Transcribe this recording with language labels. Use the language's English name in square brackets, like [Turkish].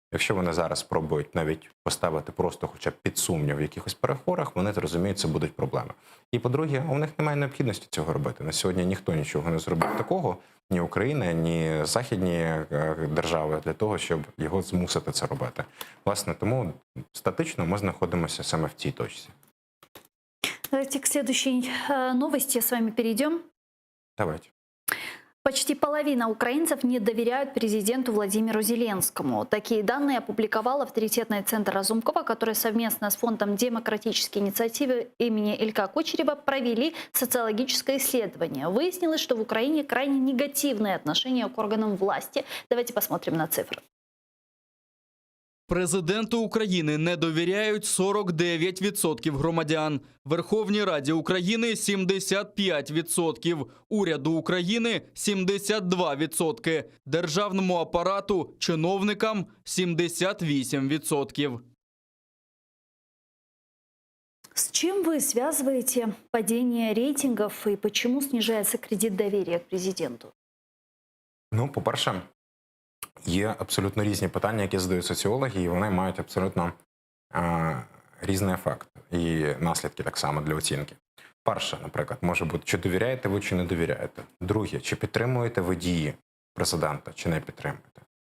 [Ukrainian] Якщо вони зараз спробують навіть поставити просто хоча б під сумнів в якихось переговорах, вони зрозуміють, це будуть проблеми. І по-друге, у них немає необхідності цього робити. На сьогодні ніхто нічого не зробив такого, ні Україна, ні західні держави, для того, щоб його змусити це робити. Власне, тому статично ми знаходимося саме в цій точці. [Russian] Давайте к следующей новости с вами перейдем. Давайте. Почти половина украинцев не доверяют президенту Владимиру Зеленскому. Такие данные опубликовал авторитетный центр Разумкова, который совместно с фондом демократической инициативы имени Илька Кучерева провели социологическое исследование. Выяснилось, что в Украине крайне негативное отношение к органам власти. Давайте посмотрим на цифры. [Ukrainian] Президенту України не довіряють 49% громадян. Верховній Раді України – 75%. Уряду України – 72%. Державному апарату, чиновникам – 78%. [Russian] С чем вы связываете падение рейтингов и почему снижается кредит доверия к президенту? [Ukrainian] Ну, по-перше, є абсолютно різні питання, які задають соціологи, і вони мають абсолютно різний ефект і наслідки так само для оцінки. Перше, наприклад, може бути, чи довіряєте ви, чи не довіряєте. Друге, чи підтримуєте ви дії президента, чи не підтримуєте.